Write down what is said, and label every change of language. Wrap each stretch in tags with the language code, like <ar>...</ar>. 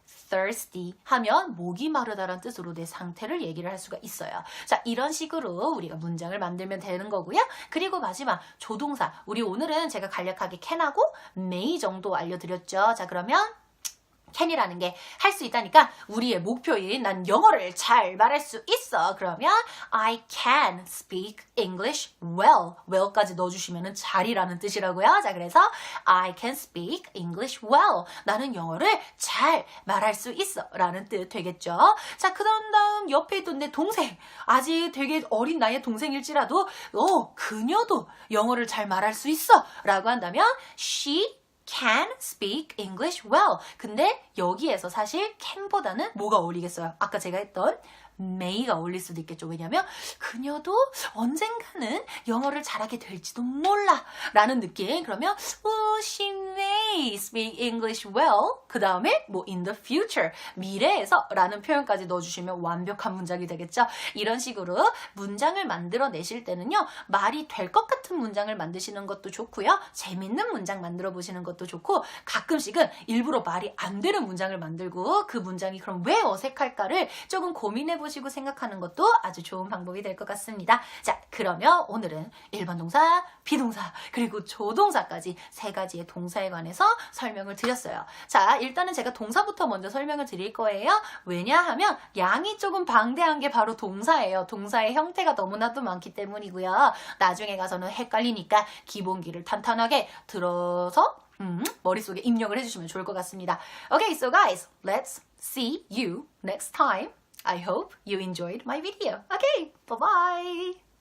<ko>thirsty 하면 목이 마르다라는 뜻으로 내 상태를 얘기를 할 수가 있어요. 자, 이런 식으로 우리가 문장을 만들면 되는 거고요. 그리고 마지막 조동사. 우리 오늘은 제가 간략하게 can하고 may 정도 알려드렸죠. 자, 그러면 can이라는 게 할 수 있다니까 우리의 목표인 난 영어를 잘 말할 수 있어.</ko> <en>그러면 I can speak English well.</en> <ko>well까지 넣어주시면 잘이라는 뜻이라고요. 자, 그래서</ko> <en>I can speak English well.</en> <ko>나는 영어를 잘 말할 수 있어 라는 뜻 되겠죠. 자, 그 다음 옆에 있던 내 동생, 아직 되게 어린 나이의 동생일지라도 그녀도 영어를 잘 말할 수 있어 라고 한다면</ko> <en>she can speak English well.</en> <ko>근데 여기에서 사실 can보다는 뭐가 어울리겠어요? 아까 제가 했던 may가 어울릴 수도 있겠죠. 왜냐면 그녀도 언젠가는 영어를 잘하게 될지도 몰라 라는 느낌. 그러면</ko> <en>she may speak English well.</en> <ko>그 다음에</ko> <en>in the future,</en> <ko>미래에서 라는 표현까지 넣어주시면 완벽한 문장이 되겠죠. 이런 식으로 문장을 만들어내실 때는요, 말이 될 것 같은 문장을 만드시는 것도 좋고요, 재밌는 문장 만들어 보시는 것도 좋고, 가끔씩은 일부러 말이 안 되는 문장을 만들고 그 문장이 그럼 왜 어색할까를 조금 고민해 보시고 생각하는 것도 아주 좋은 방법이 될 것 같습니다. 자, 그러면 오늘은 일반 동사, 비동사, 그리고 조동사까지 3가지의 동사에 관해서 설명을 드렸어요. 자, 일단은 제가 동사부터 먼저 설명을 드릴 거예요. 왜냐하면 양이 조금 방대한 게 바로 동사예요. 동사의 형태가 너무나도 많기 때문이고요. 나중에 가서는 헷갈리니까 기본기를 탄탄하게 들어서 머릿속에 입력을 해주시면 좋을 것 같습니다.</ko> <en>Okay, so guys, let's see you next time. I hope you enjoyed my video. Okay, bye-bye.</en>